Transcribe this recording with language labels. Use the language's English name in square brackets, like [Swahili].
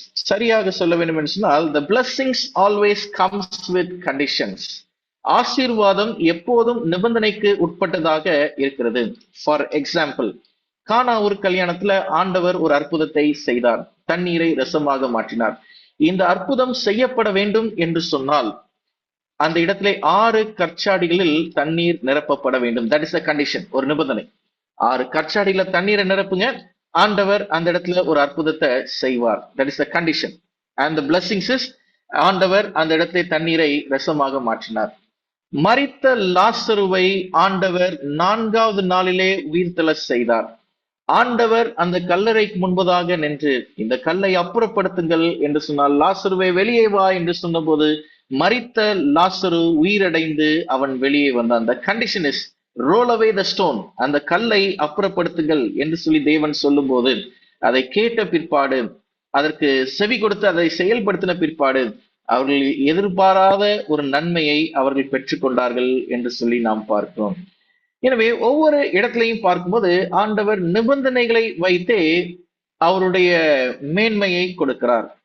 [Tamil] சரியாக சொல்ல வேண்டும் என்று சொன்னால், [English] the blessings always comes with conditions. [Tamil] ஆசீர்வாதம் எப்போதும் நிபந்தனைக்கு உட்பட்டதாக இருக்கிறது. [English] for example, [Tamil] கானா ஒரு கல்யாணத்துல ஆண்டவர் ஒரு அற்புதத்தை செய்தார். தண்ணீரை ரசமாக மாற்றினார். இந்த அற்புதம் செய்யப்பட வேண்டும் என்று சொன்னால் அந்த இடத்திலே 6 கற்சாடிகளில் தண்ணீர் நிரப்பப்பட வேண்டும். [English] that is a condition, [Tamil] ஒரு நிபந்தனை. 6 கற்சாடியில தண்ணீரை நிரப்புங்க, ஆண்டவர் அந்த இடத்துல ஒரு அற்புதத்தை செய்வார். That is a condition. [English] and the blessings is, [Tamil] ஆண்டவர் அந்த இடத்தை தண்ணீரை ரசமாக மாற்றினார். மரித்த லாசருவை ஆண்டவர் 4வது நாளிலே உயிர்த்தெழ செய்தார். ஆண்டவர் அந்த கல்லறைக்கு முன்பதாக நின்று இந்த கல்லை அப்புறப்படுத்துங்கள் என்று சொன்னால், லாசருவை வெளியே வா என்று சொன்னபோது மரித்த லாசரு உயிரடைந்து அவன் வெளியே வந்தான். [English] The condition is roll away the stone. [Tamil] அந்த கல்லை அப்புறப்படுத்துங்கள் என்று சொல்லி தேவன் சொல்லும் போது அதை கேட்ட பிற்பாடு, அதற்கு செவி கொடுத்து அதை செயல்படுத்தின பிற்பாடு அவர்கள் எதிர்பாராத ஒரு நன்மையை அவர்கள் பெற்றுக்கொண்டார்கள் என்று சொல்லி நாம் பார்க்கிறோம். எனவே ஒவ்வொரு இடத்திலையும் பார்க்கும்போது ஆண்டவர் நிபந்தனைகளை வைத்தே அவருடைய மேன்மையை கொடுக்கிறார்.